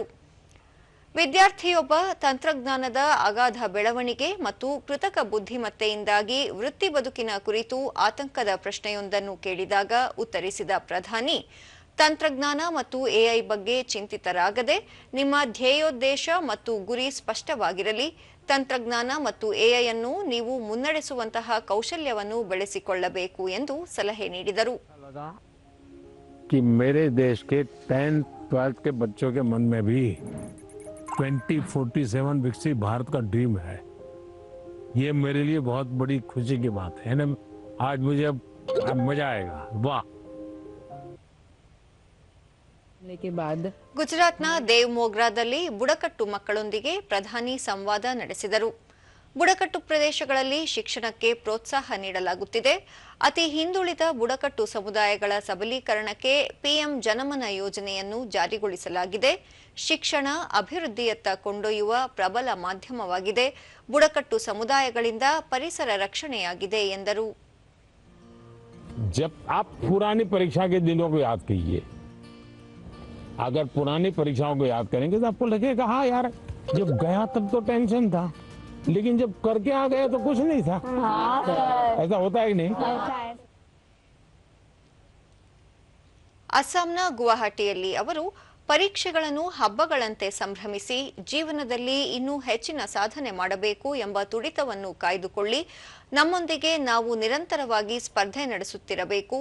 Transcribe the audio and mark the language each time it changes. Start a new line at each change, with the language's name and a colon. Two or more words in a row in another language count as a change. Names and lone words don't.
Kannada: ವಿದ್ಯಾರ್ಥಿಯೊಬ್ಬ ತಂತ್ರಜ್ಞಾನದ ಅಗಾಧ ಬೆಳವಣಿಗೆ ಮತ್ತು ಕೃತಕ ಬುದ್ಧಿಮತ್ತೆಯಿಂದಾಗಿ ವೃತ್ತಿ ಬದುಕಿನ ಕುರಿತು ಆತಂಕದ ಪ್ರಶ್ನೆಯೊಂದನ್ನು ಕೇಳಿದಾಗ ಉತ್ತರಿಸಿದ ಪ್ರಧಾನಿ, ತಂತ್ರಜ್ಞಾನ ಮತ್ತು ಎಐ ಬಗ್ಗೆ ಚಿಂತಿತರಾಗದೆ ನಿಮ್ಮ ಧ್ಯೇಯೋದ್ದೇಶ ಮತ್ತು ಗುರಿ ಸ್ಪಷ್ಟವಾಗಿರಲಿ. ತಂತ್ರಜ್ಞಾನ ಮತ್ತು ಎಐ ಅನ್ನು ನೀವು ಮುನ್ನಡೆಸುವಂತಹ ಕೌಶಲ್ಯವನ್ನು ಬೆಳೆಸಿಕೊಳ್ಳಬೇಕು ಎಂದು ಸಲಹೆ ನೀಡಿದರು.
Hindi: मेरे देश के 10th 12th के बच्चों के मन में भी 2047 विकसित भारत का ड्रीम है. ये मेरे लिए बहुत बड़ी खुशी की बात है ना. आज मुझे अब मजा आएगा. वाह.
Kannada: ಗುಜರಾತ್ನ ದೇವಮೋಗ್ರಾದಲ್ಲಿ ಬುಡಕಟ್ಟು ಮಕ್ಕಳೊಂದಿಗೆ ಪ್ರಧಾನಿ ಸಂವಾದ ನಡೆಸಿದರು. ಬುಡಕಟ್ಟು ಪ್ರದೇಶಗಳಲ್ಲಿ ಶಿಕ್ಷಣಕ್ಕೆ ಪ್ರೋತ್ಸಾಹ ನೀಡಲಾಗುತ್ತಿದೆ. ಅತಿ ಹಿಂದುಳಿದ ಬುಡಕಟ್ಟು ಸಮುದಾಯಗಳ ಸಬಲೀಕರಣಕ್ಕೆ ಪಿಎಂ ಜನಮನ ಯೋಜನೆಯನ್ನು ಜಾರಿಗೊಳಿಸಲಾಗಿದೆ. ಶಿಕ್ಷಣ ಅಭಿವೃದ್ಧಿಯತ್ತ ಕೊಂಡೊಯ್ಯುವ ಪ್ರಬಲ ಮಾಧ್ಯಮವಾಗಿದೆ. ಬುಡಕಟ್ಟು ಸಮುದಾಯಗಳಿಂದ ಪರಿಸರ ರಕ್ಷಣೆಯಾಗಿದೆ ಎಂದರು.
Hindi: जब आप पुरानी परीक्षा के दिनों को याद कीजिए, अगर पुरानी परीक्षाओं को याद करेंगे तो आपको लगेगा हाँ यार, जब गया तब तो टेंशन था, लेकिन जब करके आ गए तो कुछ नहीं था. ऐसा होता है कि नहीं?
Kannada: ಅಸ್ಸಾಂನ ಗುವಾಹಟಿಯಲ್ಲಿ ಅವರು ಪರೀಕ್ಷೆಗಳನ್ನು ಹಬ್ಬಗಳಂತೆ ಸಂಭ್ರಮಿಸಿ ಜೀವನದಲ್ಲಿ ಇನ್ನೂ ಹೆಚ್ಚಿನ ಸಾಧನೆ ಮಾಡಬೇಕು ಎಂಬ ತುಡಿತವನ್ನು ಕಾಯ್ದುಕೊಳ್ಳಿ. ನಮ್ಮೊಂದಿಗೆ ನಾವು ನಿರಂತರವಾಗಿ ಸ್ಪರ್ಧೆ ನಡೆಸುತ್ತಿರಬೇಕು.